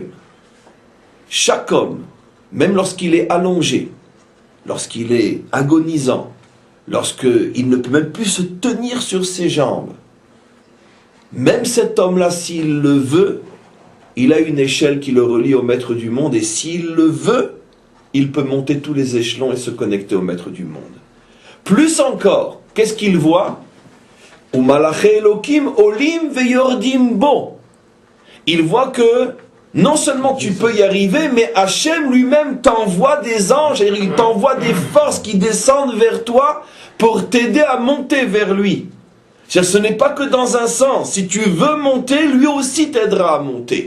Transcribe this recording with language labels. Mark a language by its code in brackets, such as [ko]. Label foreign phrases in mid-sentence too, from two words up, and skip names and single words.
[fr] Chaque homme, même lorsqu'il est allongé, lorsqu'il est agonisant, lorsqu'il ne peut même plus se tenir sur ses jambes, même cet homme-là, s'il le veut, il a une échelle qui le relie au maître du monde, et s'il le veut, il peut monter tous les échelons et se connecter au maître du monde. Plus encore, qu'est-ce qu'il voit? [he] אלקים עולים ויורדים בו. [fr] Il voit que non seulement tu peux y arriver, mais Hachem lui-même t'envoie des anges et il t'envoie des forces qui descendent vers toi pour t'aider à monter vers lui. C'est-à-dire, ce n'est pas que dans un sens. Si tu veux monter, lui aussi t'aidera à monter.